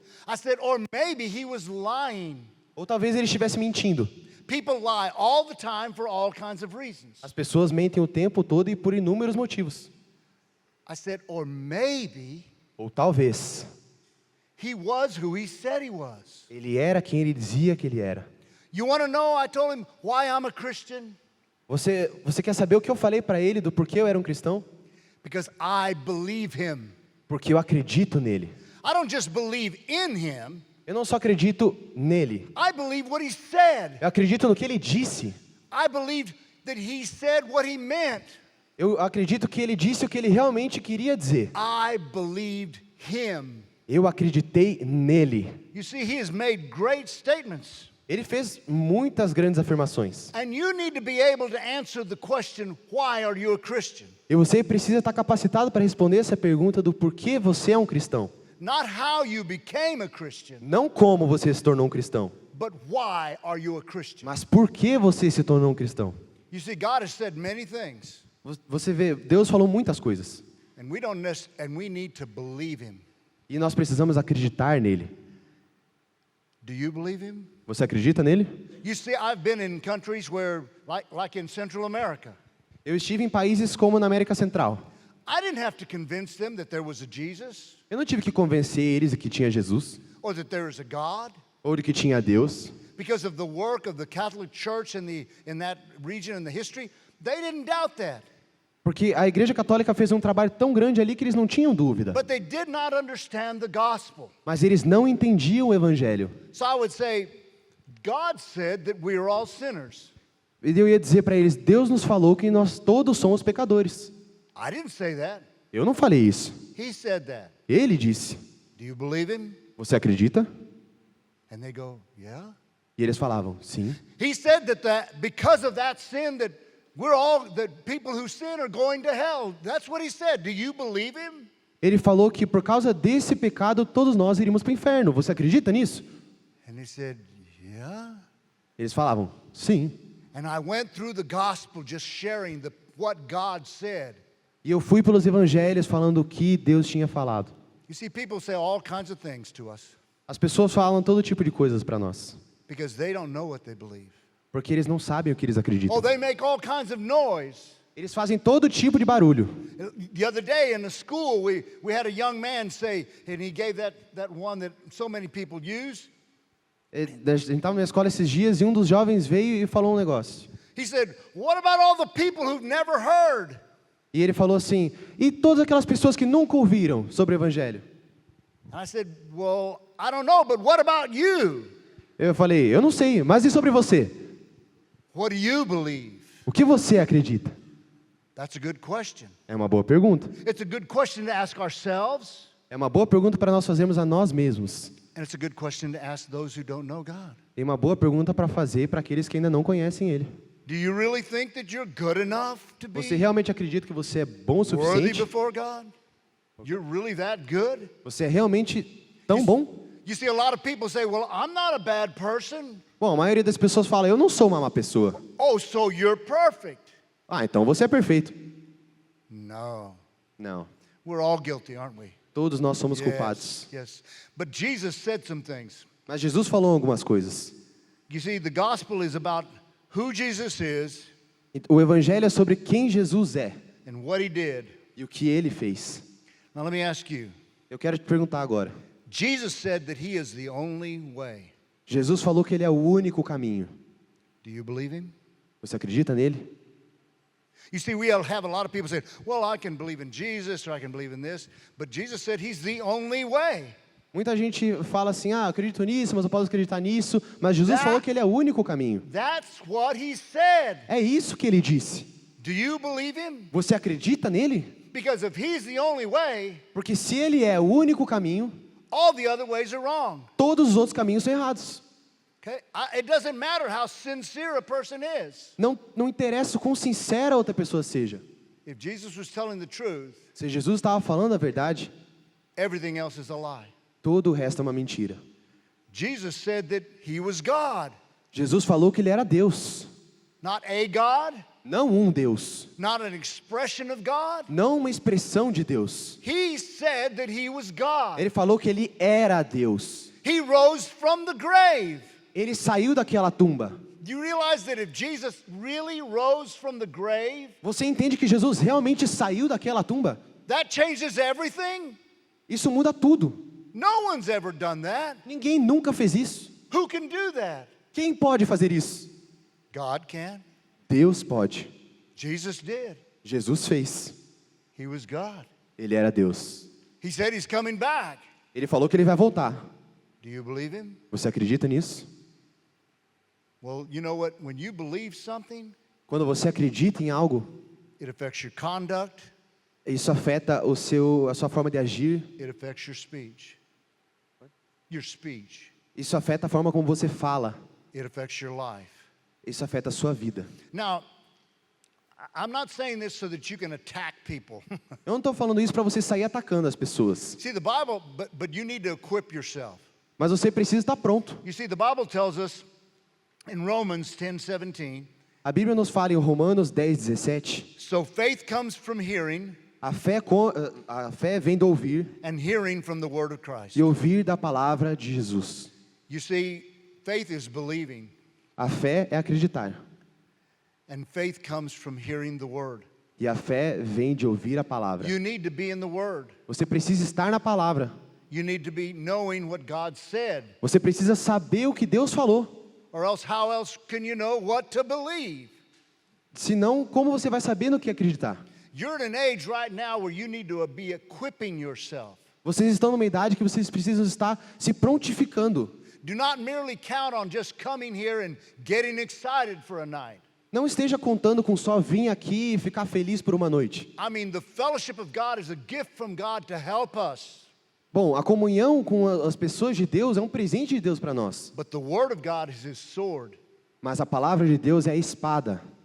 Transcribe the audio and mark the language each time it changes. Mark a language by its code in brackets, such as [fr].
[en] I said, or maybe he was lying. [pt] Ou talvez ele estivesse mentindo. [en] People lie all the time for all kinds of reasons. [pt] As pessoas mentem o tempo todo e por inúmeros motivos. [en] I said, or maybe [pt] Ou talvez [en] he was who he said he was. [pt] ele era quem ele dizia que ele era. [en] You want to know? I told him why I'm a Christian. [pt] Você quer saber o que eu falei para ele do porquê eu era um cristão? [en] Because I believe him. [pt] Porque eu acredito nele. [en] I don't just believe in him. [pt] Eu não só acredito nele. [en] I believe what he said. [pt] Eu acredito no que ele disse. [en] I believe that he said what he meant. [pt] Eu acredito que ele disse o que ele realmente queria dizer. [en] I believed him. [pt] Eu acreditei nele. [en] You see, he has made great statements. [pt] Ele fez muitas grandes afirmações. [en] And you need to be able to answer the question, why are you a Christian? [pt] E você precisa estar capacitado para responder essa pergunta do porquê você é um cristão. [en] Not how you became a Christian, [pt] Não como você se tornou um cristão, [en] but why are you a Christian? [pt] mas por que você se tornou um cristão. [en] You see, God has said many things, [pt] Você vê, Deus falou muitas coisas. [en] and we need to believe him. [pt] E nós precisamos acreditar nele. [en] Do you believe him? [pt] Você acredita nele? [en] You see, I've been in countries where, like in Central America, [pt] Eu estive em países como na América Central. [en] I didn't have to convince them that there was a Jesus, [pt] Eu não tive que convencer eles de que tinha Jesus, [en] or that there is a God, [pt] ou de que tinha Deus. [en] because of the work of the Catholic Church in that region in the history. They didn't doubt that, [pt] Porque a Igreja Católica fez um trabalho tão grande ali que eles não tinham dúvida. [en] but they did not understand the gospel. [pt] Mas eles não entendiam o Evangelho. [en] So I would say, God said that we are all sinners. [pt] E eu ia dizer para eles, Deus nos falou que nós todos somos pecadores. [en] I didn't say that. [pt] Eu não falei isso. [en] He said that. [pt] Ele disse. [en] Do you believe him? [pt] Você acredita? [en] And they go, yeah. [pt] E eles falavam, sim. [en] He said that because of that sin that people who sin are going to hell. That's what he said. Do you believe him? [pt] Ele falou que por causa desse pecado todos nós iríamos para o inferno. Você acredita nisso? [en] And he said, yeah. [pt] Eles falavam, sim. [en] And I went through the gospel just sharing what God said. [pt] E eu fui pelos evangelhos falando o que Deus tinha falado. [en] You see, people say all kinds of things to us [pt] As pessoas falam todo tipo de coisas para nós, [en] because they don't know what they believe. [pt] porque eles não sabem o que eles acreditam. [en] Oh, they make all kinds of noise. [pt] Eles fazem todo tipo de barulho. [en] The other day in the school, we had a young man say, and he gave that one that so many people use. [pt] A gente estava na escola esses dias e um dos jovens veio e falou um negócio. [en] He said, what about all the people who've never heard? [pt] E ele falou assim, e todas aquelas pessoas que nunca ouviram sobre o Evangelho? [en] I said, well, I don't know, but what about you? [pt] Eu falei, eu não sei, mas e sobre você? [en] What do you believe? [pt] O que você acredita? [en] That's a good question. [pt] É uma boa pergunta. [en] It's a good question to ask ourselves, [pt] É uma boa pergunta para nós fazermos a nós mesmos. [en] and it's a good question to ask those who don't know God. [pt] E uma boa pergunta para fazer para aqueles que ainda não conhecem Ele. [en] Do you really think that you're good enough to be [pt] Você realmente acredita que você é bom o [en] worthy [pt] suficiente? [en] before God? You're really that good? [pt] Você é realmente tão bom? [en] You see, a lot of people say, well, I'm not a bad person. [pt] Bom, a maioria das pessoas fala, eu não sou uma má pessoa. [en] Oh, so you're perfect. [pt] Ah, então você é perfeito. [en] No. [pt] Não. [en] We're all guilty, aren't we? [pt] Todos nós somos culpados. [en] Yes. But Jesus said some things. [pt] Mas Jesus falou algumas coisas. [en] You see, the gospel is about who Jesus is [pt] O Evangelho é sobre quem Jesus é [en] and what he did. [pt] e o que Ele fez. [en] Now let me ask you. [pt] Eu quero te perguntar agora. [en] Jesus said that he is the only way. [pt] Jesus falou que Ele é o único caminho. [en] Do you believe him? [pt] Você acredita nele? [en] You see, we have a lot of people saying, well, I can believe in Jesus or I can believe in this. But Jesus said he's the only way. [pt] Muita gente fala assim, ah, eu acredito nisso, mas eu posso acreditar nisso. Mas Jesus falou que Ele é o único caminho. [en] That's what he said. [pt] É isso que Ele disse. [en] Do you believe him? [pt] Você acredita nele? [en] Because if he's the only way, [pt] Porque se Ele é o único caminho, [en] all the other ways are wrong. [pt] todos os outros caminhos são errados. [en] Okay? It doesn't matter how sincere a person is. [pt] Não interessa o quão sincera a outra pessoa seja. [en] If Jesus was telling the truth, [pt] Se Jesus estava falando a verdade, [en] everything else is a lie. [pt] todo o resto é uma mentira. [en] Jesus said that he was God, [pt] Jesus falou que Ele era Deus. [en] not a God, [pt] Não um Deus. [en] not an expression of God. [pt] Não uma expressão de Deus. [en] He said that he was God. [pt] Ele falou que Ele era Deus. [en] He rose from the grave. [pt] Ele saiu daquela tumba. [en] Do you realize that if Jesus really rose from the grave, [pt] Você entende que Jesus realmente saiu daquela tumba? [en] that changes everything? [pt] Isso muda tudo. [en] No one's ever done that. [pt] Ninguém nunca fez isso. [en] Who can do that? [pt] Quem pode fazer isso? [en] God can. [pt] Deus pode. [en] Jesus did. [pt] Jesus fez. [en] He was God. [pt] Ele era Deus. [en] He said he's coming back. [pt] Ele falou que ele vai voltar. [en] Do you believe him? [pt] Você acredita nisso? [en] Well, you know what? When you believe something, [pt] Quando você acredita em algo, [en] it affects your conduct, [pt] isso afeta a sua forma de agir. [en] it affects your speech. Your speech. [pt] Isso afeta a forma como você fala. [en] It affects your life. [pt] Isso afeta a sua vida. [en] Now, I'm not saying this so that you can attack people. [pt] Eu não estou falando isso para você sair atacando as pessoas. [en] See, the Bible, but you need to equip yourself. [pt] Mas você precisa estar pronto. [en] You see, the Bible tells us in Romans 10:17, [pt] A Bíblia nos fala em Romanos 10:17. [en] so faith comes from hearing, [pt] A fé vem do ouvir [en] and hearing from the word of Christ. [pt] e ouvir da palavra de Jesus. [en] You see, faith is believing, [pt] A fé é acreditar. [en] and faith comes from hearing the word. [pt] E a fé vem de ouvir a palavra. [en] You need to be in the word. [pt] Você precisa estar na palavra. [en] You need to be knowing what God said, [pt] Você precisa saber o que Deus falou. [en] or else how else can you know what to believe? [pt] Senão, como você vai saber no que acreditar? [en] You're at an age right now where you need to be equipping yourself. [pt] Vocês estão numa idade que vocês precisam estar se prontificando. [en] Do not merely count on just coming here and getting excited for a night. [pt] Não esteja contando com só vir aqui e ficar feliz por uma noite. [en] I mean, the fellowship of God is a gift from God to help us. [pt] Bom, a comunhão com as pessoas de Deus é um presente de Deus para nós. [en] But the word of God is his sword, [pt] Mas a palavra de Deus é a espada,